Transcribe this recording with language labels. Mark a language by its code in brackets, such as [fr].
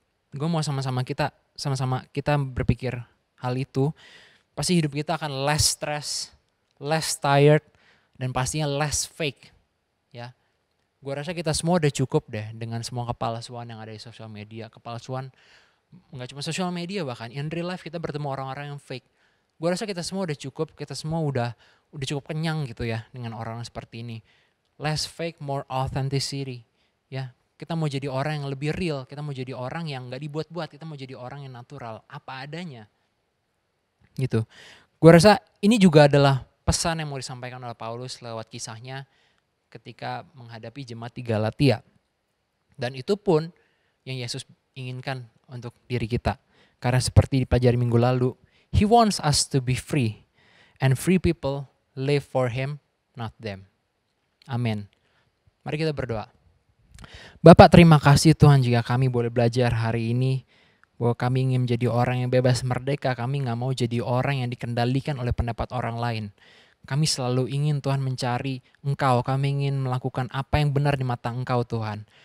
[id] Gue mau sama-sama kita berpikir hal itu, pasti hidup kita akan [en] less stress, less tired, [id] dan pastinya [en] less fake. [id] Ya, gue rasa kita semua udah cukup deh dengan semua kepalsuan yang ada di sosial media. Kepalsuan nggak cuma sosial media, bahkan [en] in real life [id] kita bertemu orang-orang yang fake. Gue rasa kita semua udah cukup, kita semua udah cukup kenyang gitu ya dengan orang seperti ini. [en] Less fake, more authenticity. [id] Ya, kita mau jadi orang yang lebih real, kita mau jadi orang yang gak dibuat-buat, kita mau jadi orang yang natural, apa adanya. Gitu. Gue rasa ini juga adalah pesan yang mau disampaikan oleh Paulus lewat kisahnya ketika menghadapi jemaat di Galatia. Dan itu pun yang Yesus inginkan untuk diri kita. Karena seperti dipelajari minggu lalu, [en] He wants us to be free. And free people live for Him, not them. [id] Amin. Mari kita berdoa. Bapak, terima kasih Tuhan jika kami boleh belajar hari ini bahwa kami ingin menjadi orang yang bebas merdeka. Kami gak mau jadi orang yang dikendalikan oleh pendapat orang lain. Kami selalu ingin Tuhan mencari Engkau. Kami ingin melakukan apa yang benar di mata Engkau Tuhan.